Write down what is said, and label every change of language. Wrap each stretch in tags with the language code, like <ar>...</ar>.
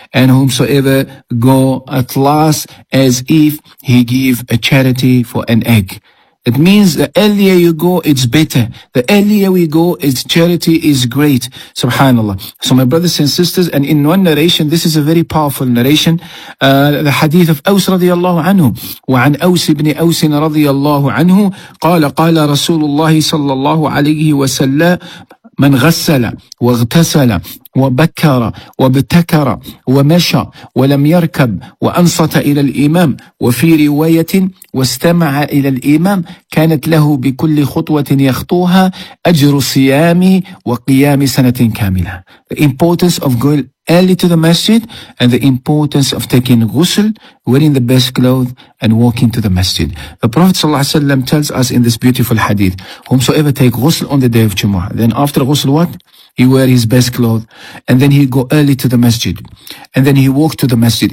<en>And whomsoever go at last, as if he give a charity for an egg. It means the earlier you go, it's better. The earlier we go, its charity is great. SubhanAllah. So my brothers and sisters, and in one narration, this is a very powerful narration, the hadith of Aws radiallahu anhu.</en> <ar>وعن أوس بن أوس رضي الله عنه قال قال رسول الله صلى الله عليه وسلم من غسل واغتسل وبكر وابتكر ومشى ولم يركب وأنصت إلى الإمام وفي رواية واستمع إلى الإمام كانت له بكل خطوة يخطوها أجر صيام وقيام سنة كاملة.</ar> <en>The importance of going early to the masjid and the importance of taking ghusl, wearing the best clothes and walking to the masjid. The Prophet sallallahu alaihi wasallam tells us in this beautiful hadith, whomsoever take ghusl on the day of Jumu'ah, then after ghusl what? He wear his best clothes, and then he go early to the masjid, and then he walk to the masjid.</en>